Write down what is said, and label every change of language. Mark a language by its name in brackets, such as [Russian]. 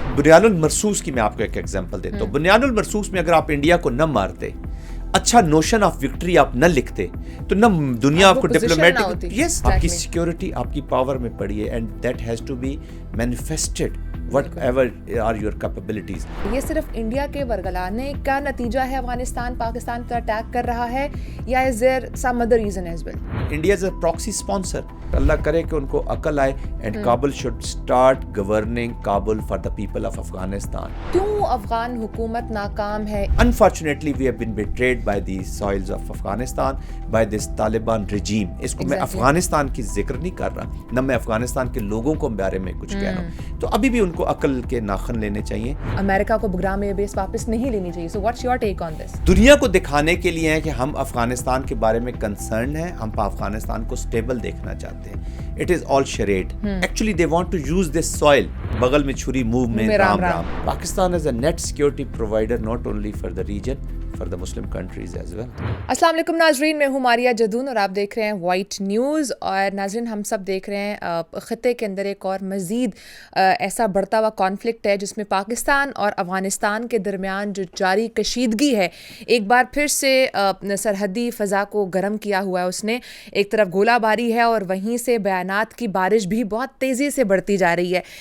[Urdu] بنیان المرصوص کی میں آپ کو ایک ایگزامپل دیتا ہوں. بنیان المرصوص میں اگر آپ انڈیا کو نہ مارتے, اچھا نوشن آف وکٹری آپ نہ لکھتے, تو نہ دنیا آپ کو ڈپلومیٹک آپ کی سیکیورٹی آپ کی پاور میں پڑی ہے, [English] And that has to be manifested whatever are your capabilities. [Urdu] یہ صرف انڈیا کے ورگلانے کا نتیجہ ہے افغانستان پاکستان پر اٹیک کر رہا ہے, یا [English] is there some other reason as well? India is a proxy sponsor. [Urdu] اللہ کرے کہ ان کو عقل آئے [English] and Kabul should start governing Kabul for the people of Afghanistan. [Urdu] کیوں افغان حکومت ناکام ہے؟ [English] Unfortunately we have been betrayed by the soils of Afghanistan, by this Taliban regime. [Urdu] اس کو میں افغانستان کی ذکر نہیں کر رہا, نہ میں افغانستان کے لوگوں کو بارے میں کچھ کہہ رہا ہوں. تو ابھی بھی ان کو عقل کے ناخن لینے چاہیے. امریکہ کو بگرام ایئر بیس واپس نہیں لینی چاہیے. [English] So what's your take on this? [Urdu] دنیا کو دکھانے کے لیے ہے کہ ہم افغانستان کے بارے میں کنسرن ہیں, ہم افغانستان کو سٹیبل دیکھنا چاہتے ہیں. [English] It is all charade. Actually they want to use this soil. [Urdu] بغل میں چھری موو میں Ram Ram. [English] Pakistan is a net security provider not only for the region, for the Muslim countries as well. [Urdu] السلام علیکم ناظرین, میں ہوں ماریہ جدون اور آپ دیکھ رہے ہیں وائٹ نیوز. اور ناظرین, ہم سب دیکھ رہے ہیں خطے کے اندر ایک اور مزید ایسا بڑھتا ہوا کانفلکٹ ہے جس میں پاکستان اور افغانستان کے درمیان جو جاری کشیدگی ہے ایک بار پھر سے سرحدی فضا کو گرم کیا ہوا ہے. اس نے ایک طرف گولہ باری ہے اور وہیں سے بیانات کی بارش بھی بہت تیزی سے بڑھتی جا رہی ہے.